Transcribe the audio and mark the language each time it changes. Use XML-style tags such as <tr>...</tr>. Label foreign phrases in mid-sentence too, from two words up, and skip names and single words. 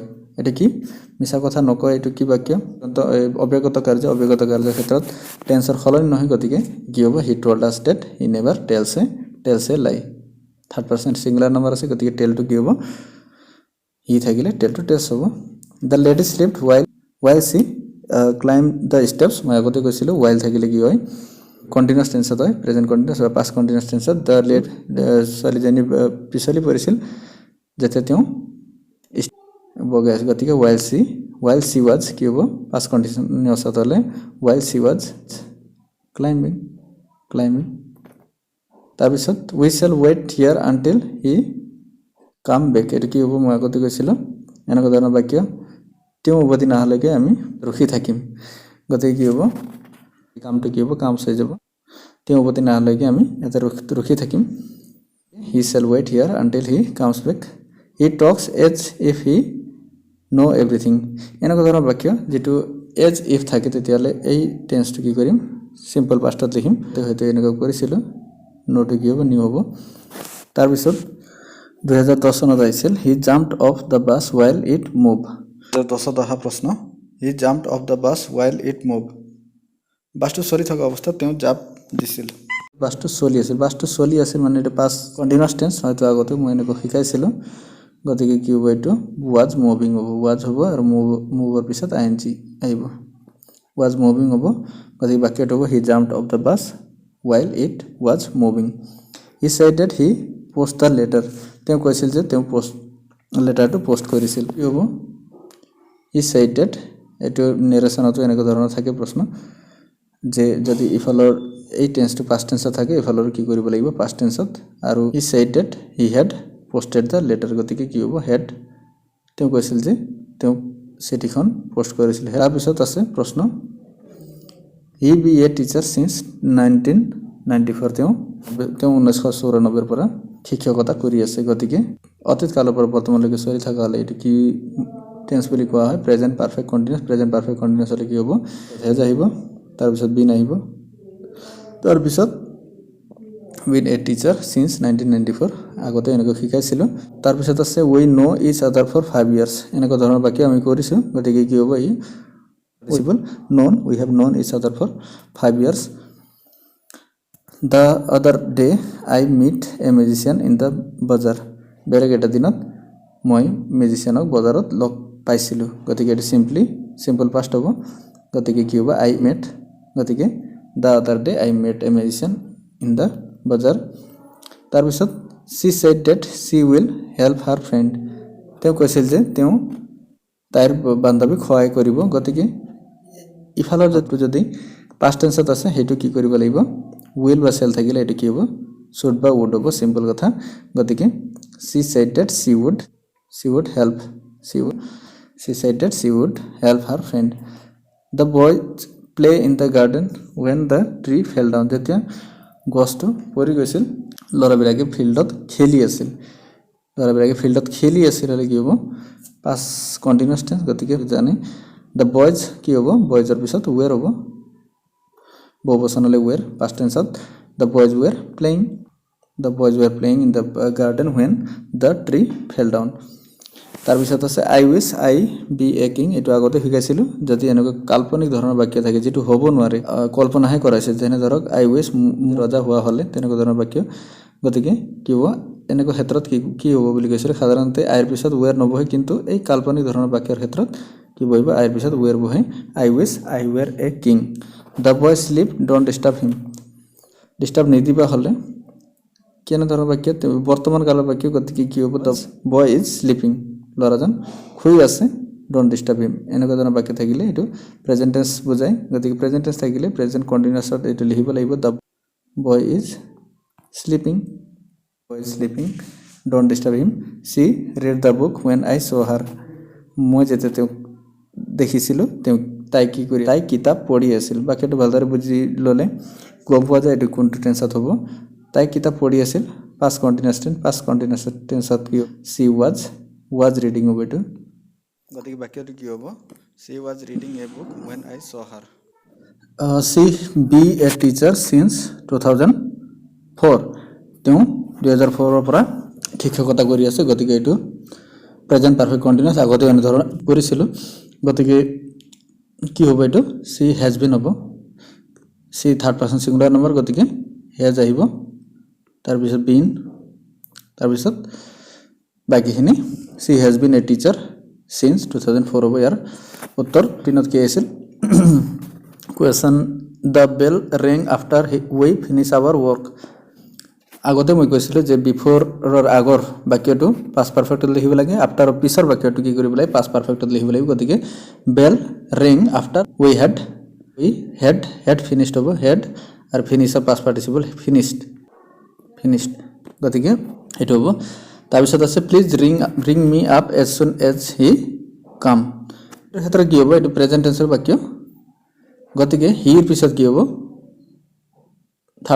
<as>এটা কি মিছা কথা নকয় এইটো কি বাক্য অব্যাগত কাৰ্যৰ ক্ষেত্ৰত টেন্সৰ সলনি নহয় গতিকে কি হ'ব</as> <en>he told us that he never tells a lie third person singular number</en> <as>আছে গতিকে টেলটো কি হ'ব হি থাকিলে টেলটো টেলছ হ'ব</as> <en>the lady slipped while she climbed the steps</en> <as>মই আগতে কৈছিলোঁ while থাকিলে কি হয়</as> <en>continuous tense</en> <as>হয়</as> <en>present continuous</en> <as>বা</as> <en>past continuous tense</en> <as>দ্য ছোৱালীজনী পিছলি পৰিছিল যেতিয়া তেওঁ বগাই আছে গতিকে</as> <en>while she was</en> <as>কি হ'ব</as> <en>past continuous</en> <as>হ'লে</as> <en>while she was climbing</en> <as>তাৰপিছত</as> <en>we shall wait here until he come back</en> <as>এইটো কি হ'ব মই আগতে কৈছিলোঁ এনেকুৱা ধৰণৰ বাক্য তেওঁ উভতি নাহালৈকে আমি ৰখি থাকিম গতিকে কি হ'ব কামটো কি হ'ব কাম হৈ যাব তেওঁ উভতি নাহালৈকে আমি এটা ৰখি থাকিম</as> <en>he shall wait here until he comes back he talks as if he know everything</en> <as>এনেকুৱা ধৰণৰ বাক্য যেটো</as> <en>as if</en> <as>থাকে তেতিয়ালে এই টেন্সটো কি কৰিম</as> <en>simple past</en> <as>লিখিম তো হয়তো এনেকুৱা কৰিছিল নোটো কি হ'ব নিউ হ'ব তাৰ পিছত 2010 চনত আহিছিল</as> <en>he jumped off the bus while it moved</en> <as>2010 অহা প্ৰশ্ন</as> <en>he jumped off the bus while it moved</en> <as>বাসটো চলি থকা অৱস্থাত তেওঁ জাপ দিছিল বাসটো চলি আছিল মানে এটা</as> <en>past continuous tense</en> <as>হয়তো আগতে মই এনেকৈ শিকাইছিল গতিকে কি হ'ব এটো</as> <en>was moving</en> <as>হ'ব was হ'ব আৰু মুভৰ পিছত ing আহিব</as> <en>was moving</en> <as>হ'ব গতিকে বাক্যটো হ'ব</as> <en>he jumped off the bus while it was moving he said that he posted the letter</en> <as>তেওঁ কৈছিল যে তেওঁ লেটাৰটো পোষ্ট কৰিছিল কি হ'ব</as> <en>he said that</en> <as>এটো নেৰেশনটো এনেকুৱা ধৰণৰ থাকে প্ৰশ্ন যে যদি ইফালৰ এই টেন্সটো</as> <en>past tense</en> <as>থাকে ইফালৰ কি কৰিব লাগিব</as> <en>past tense</en> <as>আৰু</as> <en>he said that he had posted the letter</en> <as>গতিকে কি হ'ব had তেওঁ কৈছিল যে তেওঁ চিঠিখন পোষ্ট কৰিছিল তাৰ পিছত আছে প্ৰশ্ন</as> <en>he be a teacher since 1994</en> <as>তেওঁ 1994 পৰা শিক্ষকতা কৰি আছে গতিকে অতীত কালৰ পৰা বৰ্তমানলৈকে চলি থকা হলে এটো কি টেন্স বুলি কোৱা হয়</as> <en>present perfect continuous</en> <as>হলে কি হ'ব has আহিব তাৰ পিছত been আহিব তাৰ পিছত</as> <en>been a teacher since 1994</en> <as>আগতে এনেকৈ শিকাইছিল তাৰ পিছত আছে</as> <en>we know each other for 5 years</en> <as>এনেকুৱা ধৰণৰ বাক্য আমি কৰিছো গতিকে কি হ'ব ই</as> <en>possible known we have known each other for 5 years the other day I meet a musician in the bazaar</en> <as>বেলেগ এটা দিনত মই মিউজিশিয়ানক বজাৰত লগ পাইছিলো গতিকে এটো সিম্পল পাস্ট হ'ব গতিকে কি হ'ব</as> <en>I met</en> <as>গতিকে</as> <en>the other day I met a musician in the bazaar</en> <as>তাৰ পিছত</as> <en>she said that she will help her friend</en> <as>তেওঁ কৈছিল যে তেওঁ তাইৰ বান্ধৱীক সহায় কৰিব গতিকে ইফালৰ যদি</as> <en>past tense</en> <as>আছে হেতু কি কৰিব লাগিব will বা shall থাকিলে এটো কি হ'ব should বা would হ'ব সিম্পল কথা গতিকে</as> <en>she said that she would help she said that she would help her friend the boys play in the garden when the tree fell down</en> <as>যেতিয়া গছটো পৰি গৈছিল লৰাবিলাকে ফিল্ডত খেলি আছিল হলে কি হ'ব</as> <en>past continuous tense</en> <as>গতিকে জানে</as> <en>the boys</en> <as>কি হ'ব বয়জৰ পিছত were হ'ব বহুবচনলে were</as> <en>past tense the boys were playing in the garden when the tree fell down</en> <as>তাৰ পিছত আছে</as> <en>I wish I be a king</en> <as>এটো আগতে শিকাইছিল যদি এনেকৈ কাল্পনিক ধৰণৰ বাক্য থাকে যেটো হ'ব নোৱাৰে কল্পনাহে কৰাইছে যেনে ধৰক</as> <en>I wish</en> <as>ৰজা হোৱা হলে তেনেকুৱা ধৰণৰ বাক্য গতিকে কি হ'ব এনেকুৱা ক্ষেত্ৰত কি হ'ব বুলি কৈছিল সাধাৰণতে আইৰ পিছত were নবহে কিন্তু এই কাল্পনিক ধৰণৰ বাক্যৰ ক্ষেত্ৰত কি বহিব আইৰ পিছত were বহে</as> <en>I wish I were a king the boy sleep don't disturb him</en> <as>disturb নিদিবা হলে কেনে ধৰণৰ বাক্য বৰ্তমান কালৰ বাক্য গতিকে কি হ'ব</as> <en>the boy is sleeping</en> <as>লৰাজন শুই আছে</as> <en>don't disturb him</en> <as>এনেকুৱা ধৰণৰ বাক্য থাকিলে এটো</as> <en>present tense</en> <as>বুজায় গতিকে</as> <en>present tense</en> <as>থাকিলে প্ৰেজেন্ট কন্টিনিউয়াছত এটো লিখিব লাগিব</as> <en>the boy is sleeping don't disturb him she read the book when I saw her</en> <as>মই যেতে তেওঁ দেখিছিল তাই কি কৰি তাই কিতাপ পঢ়ি আছিল বাক্যটো ভালদৰে বুজি ললে গম পোৱা যায় এটো কোনটো টেন্সত হ'ব তাই কিতাপ পঢ়ি আছিল</as> <en>past continuous</en> <as>টেন্সত কি</as> <en>she was reading over to</en> <as>গতিকে বাক্যটো কি হ'ব</as> <en>she was reading a book when I saw her she be a</en> <as>teacher since 2004 তেওঁ 2004 ৰ পৰা শিক্ষকতা কৰি আছে গতিকে এটো</as> <en>present perfect continuous</en> <as>আগতে এনে ধৰণৰ কৰিছিল গতিকে কি হ'ব এটো</as> <en>she has been</en> <as>হ'ব she</as> <en>third person singular number</en> <as>গতিকে has আহিব তাৰ পিছত been তাৰ পিছত বাকিখিনি</as> <en>she has been a teacher since</en> <as>2004 হ'ব ইয়াৰ উত্তৰ তিনত কি আছিল</as> <en>question the bell rang after we finish our work</en> <as>আগতে মই কৈছিল যে বিফোৰ ৰ আগৰ বাক্যটো পাস্ট পাৰফেক্টত লিখিব লাগে আফটাৰ পিছৰ বাক্যটো কি কৰিব লাগে পাস্ট পাৰফেক্টত লিখিব লাগিব গতিকে বেল</as> <en>ring after we had finished</en> <as>হ'ব had আৰু finish পাস্ট পাৰ্টিসিপল finished গতিকে এটো হ'ব তাৰ পিছত আছে প্লিজ</as> <en>ring me up as soon as he come</en> <as>এটাৰ ক্ষেত্ৰত কি হ'ব এটো</as> <en>present tense</en> <as>বাক্য গতিকে হিৰ পিছত কি হ'ব থাৰ্ড</as>